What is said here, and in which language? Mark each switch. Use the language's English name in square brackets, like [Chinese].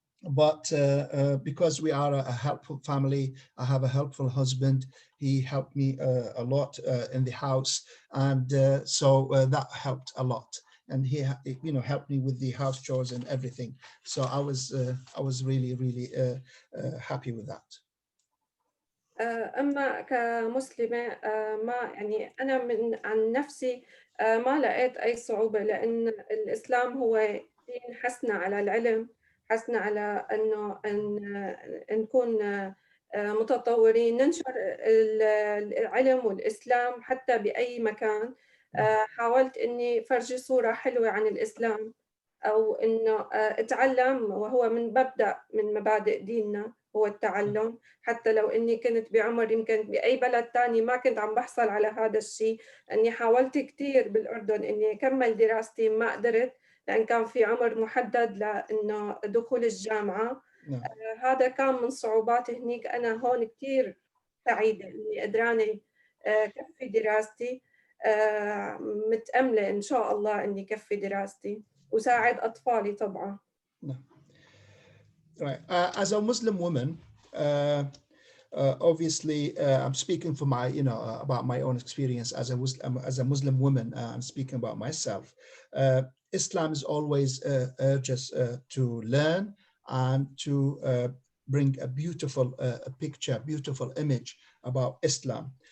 [English] But because we are a helpful family, I have a helpful husband. He helped me a lot in the house, and so that helped a lot. And he, helped me with the house chores and everything. So I was really happy with that. [Arabic] أما كمسلمة ما يعني أنا عن نفسي ما لقيت أي صعوبة، لأن الإسلام هو دين حثنا على العلم، حثنا على إنه نكون متطورين، ننشر العلم والإسلام حتى بأي مكان. حاولت إني فرجي صورة حلوة عن الإسلام، أو إنه أتعلم، وهو مبدأ من مبادئ ديننا هو التعلم. حتى لو إني كنت بعمر يمكن بأي بلد تاني ما كنت عم بحصل على هذا الشيء، إني حاولت كتير بالأردن إني أكمل دراستي، ما قدرت لأن كان في عمر محدد لإنه دخول الجامعة. نعم. هذا كان من صعوبات هنيك. أنا هون كتير سعيدة إني قدرانة كفي دراستي، متأملة إن شاء الله إني كفي دراستي وساعد أطفالي طبعا. [English] No. Right. As a Muslim woman, obviously, I'm speaking for my, about my own experience as a Muslim woman. I'm speaking about myself. Islam is always urges to learn and to bring a beautiful picture, beautiful image about Islam.